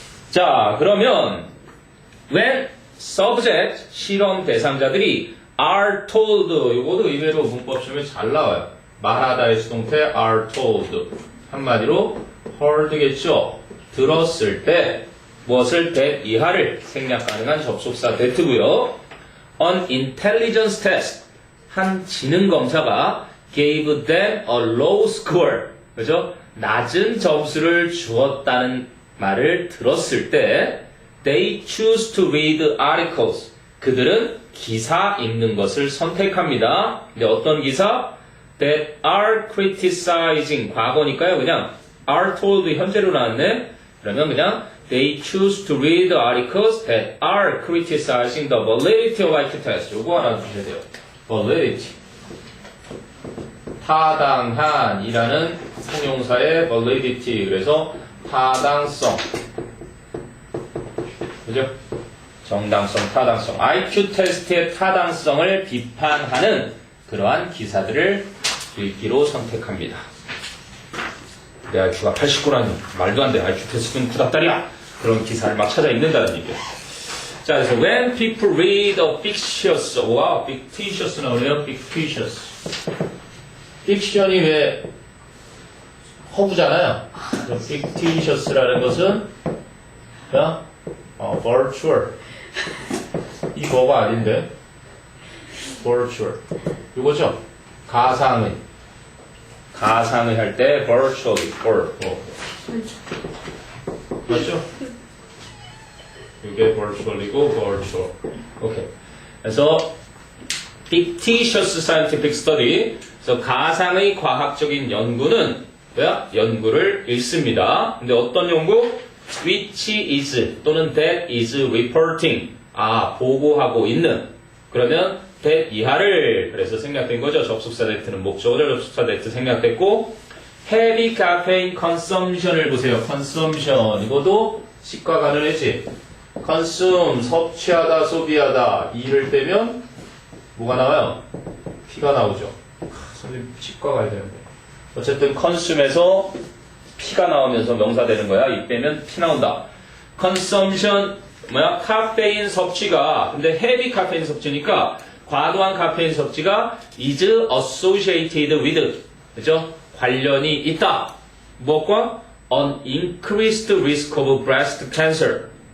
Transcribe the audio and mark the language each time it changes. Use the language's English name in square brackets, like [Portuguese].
[Korean] 자, 그러면 [English] when subject [Korean] 실험 대상자들이 [English] are told [Korean] 이것도 의외로 문법 시험에 잘 나와요. 말하다의 수동태 [English] are told [Korean] 한마디로 heard겠죠. 들었을 때 무엇을 that 이하를 생략 가능한 접속사 that고요. [English] An intelligence test [Korean] 한 지능 검사가 [English] gave them a low score 그죠? [Korean] 낮은 점수를 주었다는 말을 들었을 때 [English] they choose to read articles [Korean] 그들은 기사 읽는 것을 선택합니다. 근데 어떤 기사? [English] that are criticizing [Korean] 과거니까요. 그냥 [English] are told [Korean] 현재로 나왔네. [English] 그러면 그냥 they choose to read articles that are criticizing the validity of IQ test. [Korean] 요거 하나 주셔야 돼요. validity. 타당한이라는 형용사의 validity. 그래서 타당성. 그죠? 정당성, 타당성. IQ 테스트의 타당성을 비판하는 그러한 기사들을 읽기로 선택합니다. 내 IQ가 89라니 말도 안 돼. IQ 테스트는 구닥다리야. 그런 기사를 막 찾아 읽는다는 얘기예요. 자, 그래서 [English] when people read a fictitious, 와, fictitious [Korean] 나오네요. [English] fictitious. [Korean] fiction이 왜 허구잖아요. fictitious라는 것은 그냥 virtual. 이 뭐가 아닌데? virtual. 이거죠? 가상의. 가상의 할 때 virtually, 맞죠? 이게 virtual이고 virtual. 오케이. [English] 그래서 fictitious scientific study. [Korean] 그래서 가상의 과학적인 연구는 뭐야? 연구를 읽습니다. 근데 어떤 연구? [English] Which is [Korean] 또는 [English] that is reporting. [Korean] 보고하고 있는. 그러면 that 이하를 그래서 생략된 거죠. 접속사 that는 목적어죠. 접속사 that 생략됐고 [English] heavy caffeine consumption을 [Korean] 보세요. consumption 이것도 식과 관련했지. consume 섭취하다 소비하다 이를 빼면 뭐가 나와요? 피가 나오죠. 선생님 치과 가야 되는데. 어쨌든 consume에서 피가 나오면서 명사 되는 거야. 이 빼면 피 나온다. consumption 뭐야? 카페인 섭취가 근데 heavy 카페인 섭취니까 과도한 카페인 섭취가 [English] is associated with [Korean] 그죠? 관련이 있다. 무엇과? [English] An increased risk of breast cancer.